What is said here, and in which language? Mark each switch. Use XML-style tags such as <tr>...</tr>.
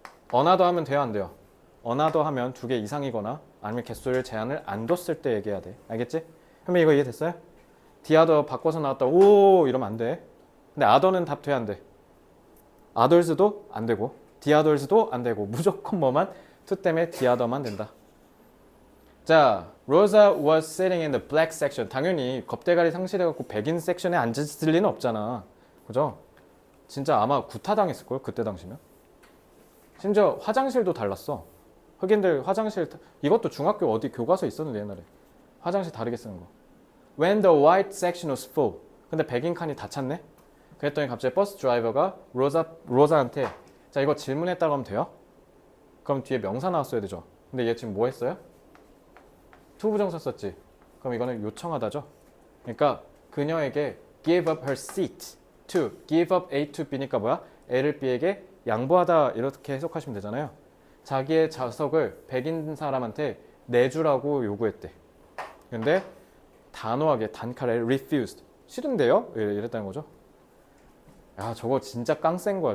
<ko>어나더 하면 돼요, 안 돼요? 어나더 하면 두 개 이상이거나 아니면 개수를 제한을 안 뒀을 때 얘기해야 돼. 알겠지? 그러면 이거 이해됐어요? 디아더 바꿔서 나왔다. 오 이러면 안 돼. 근데 아더는 답 돼, 안 돼? 아더스도 안 되고 디아더스도 안 되고 무조건 뭐만? 투 때문에 디아더만 된다.</ko> <en>자, Rosa was sitting in the black section.</en> <ko>당연히 겁대가리 상실해갖고 백인 섹션에 앉았을 리는 없잖아. 그죠? 진짜 아마 구타당했을걸 그때 당시면. 심지어 화장실도 달랐어. 흑인들 화장실 이것도 중학교 어디 교과서에 있었는데 옛날에. 화장실 다르게 쓰는 거.</ko> <en>When the white section was full.</en> <ko>근데 백인 칸이 다 찼네? 그랬더니 갑자기 버스 드라이버가 로자한테 자 이거 질문했다고 하면 돼요? 그럼 뒤에 명사 나왔어야 되죠. 근데 얘 지금 뭐 했어요? 투부정사 썼지. 그럼 이거는 요청하다죠. 그러니까 그녀에게 give up her seat to give up A to B니까 뭐야? A를 B에게 양보하다 이렇게 해석하시면 되잖아요. 자기의 좌석을 백인 사람한테 내주라고 요구했대. 근데 단호하게 단칼에 refused. 싫은데요? 이랬다는 거죠. 야 저거 진짜 깡센 거야.</ko>